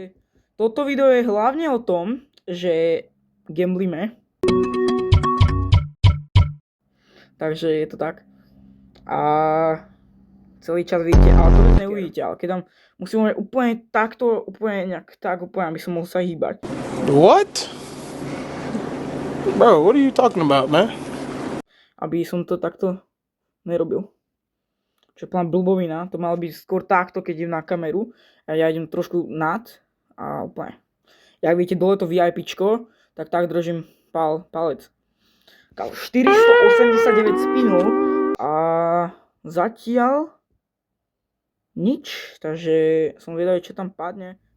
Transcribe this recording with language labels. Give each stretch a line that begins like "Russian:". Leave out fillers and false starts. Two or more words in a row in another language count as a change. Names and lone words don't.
Slovak: Toto video je hlavne o tom, že gamblíme. Takže je to tak. A celý čas vidíte, ale to neuvidíte, ale keď tam musím úplne takto, úplne nejak tak, úplne, aby som mohol sa hýbať.
English: What? Bro, what are you talking about, man?
Slovak: Aby som to takto nerobil. Čo je plán blbovina, to malo byť skôr takto, keď idem na kameru. A ja idem trošku nad a úplne. Jak vidíte, dole to VIPčko, tak držím palec. 489 spinov a zatiaľ nič, takže som vedavý, čo tam padne.